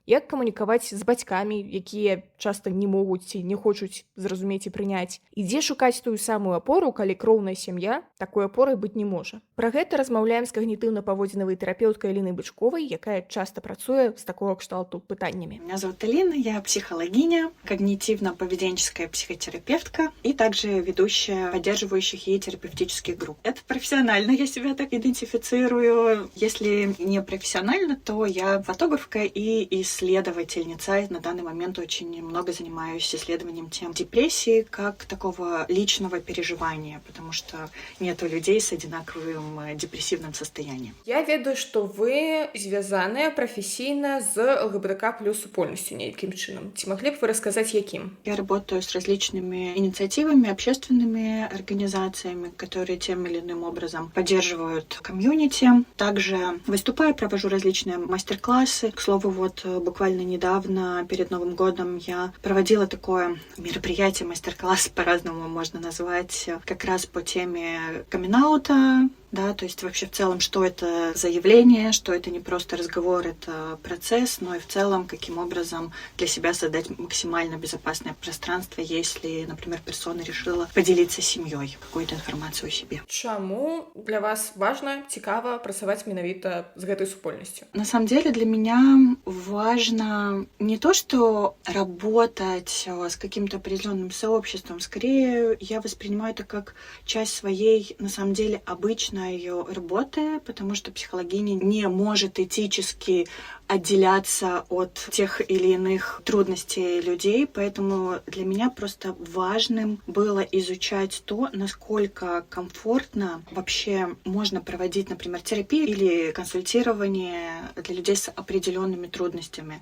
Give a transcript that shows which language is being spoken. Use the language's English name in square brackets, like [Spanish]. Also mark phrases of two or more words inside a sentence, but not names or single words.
[Belarusian] Як камунікаваць з бацькамі, якія часта не могуць ці не хочуць зразумець і прыняць? І дзе шукаць тую самую апору, калі кроўная сям'я такой апорай быць не можа. Пра гэта размаўляем з когнітыўна-паводзінавай тэрапеўткай Алінай Бычковай, якая часта працуе з такого кшталту пытаннями. [Russian] Меня зовут Алина, я психологиня, когнитивно-поведенческая психотерапевтка и также ведущая поддерживающих ей терапевтических групп. Это профессионально, я себя так идентифицирую. Если не профессионально, то я фотографка и исследовательница. На данный момент очень много занимаюсь исследованием тем депрессии как такого личного переживания, потому что нету людей с одинаковым депрессивным состоянием. [Belarusian] Я ведаю, што вы звязаныя прафесійна з ЛГБТК+ супольнасцю нейкім чынам. Ці маглі б вы расказаць, якім? [Russian] Я работаю с различными инициативами, общественными организациями, которые тем или иным образом поддерживают комьюнити. Также выступаю, провожу различные мастер-классы. К слову, вот буквально недавно, перед Новым годом, я проводила такое мероприятие, мастер-класс, по-разному можно назвать, как раз по теме камин-аута, да, то есть вообще в целом, что это за явление, что это не просто разговор, это процесс, но и в целом, каким образом для себя создать максимально безопасное пространство, если, например, персона решила поделиться с семьей какой-то информацией о себе. [Belarusian] Чаму для вас важно, цікава працаваць менавіта з гэтай супольнасцю? [Russian] На самом деле для меня важно не то, что работать с каким-то определенным сообществом, скорее я воспринимаю это как часть своей, на самом деле, обычной ее работы, потому что психологиня не может этически отделяться от тех или иных трудностей людей, поэтому для меня просто важным было изучать то, насколько комфортно вообще можно проводить, например, терапию или консультирование для людей с определенными трудностями.